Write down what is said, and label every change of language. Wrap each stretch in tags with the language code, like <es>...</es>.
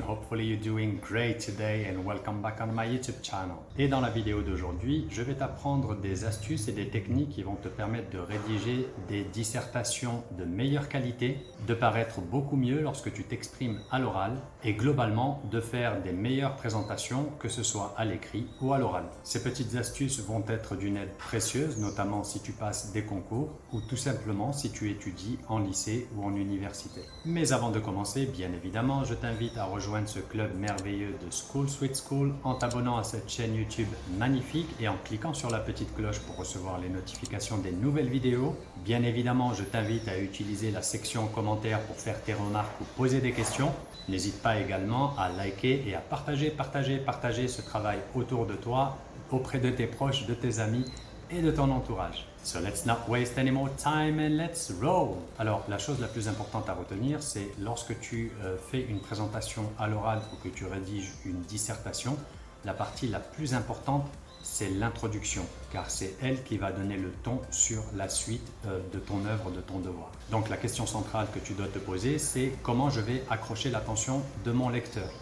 <en>Hopefully you're doing great today and welcome back on my YouTube channel.</en> <fr>Et dans la vidéo d'aujourd'hui, je vais t'apprendre des astuces et des techniques qui vont te permettre de rédiger des dissertations de meilleure qualité, de paraître beaucoup mieux lorsque tu t'exprimes à l'oral et globalement de faire des meilleures présentations que ce soit à l'écrit ou à l'oral. Ces petites astuces vont être d'une aide précieuse, notamment si tu passes des concours ou tout simplement si tu étudies en lycée ou en université. Mais avant de commencer, bien évidemment, je t'invite à rejoindre ce club merveilleux de School Sweet School en t'abonnant à cette chaîne YouTube magnifique et en cliquant sur la petite cloche pour recevoir les notifications des nouvelles vidéos. Bien évidemment, je t'invite à utiliser la section commentaires pour faire tes remarques ou poser des questions. N'hésite pas également à liker et à partager ce travail autour de toi, auprès de tes proches, de tes amis et de ton entourage.</fr> <en>So let's not waste any more time and let's roll.</en> <fr>Alors la chose la plus importante à retenir, c'est lorsque tu fais une présentation à l'oral ou que tu rédiges une dissertation, la partie la plus importante, c'est l'introduction, car c'est elle qui va donner le ton sur la suite de ton œuvre, de ton devoir. Donc la question centrale que tu dois te poser, c'est comment je vais accrocher l'attention de mon lecteur.</fr>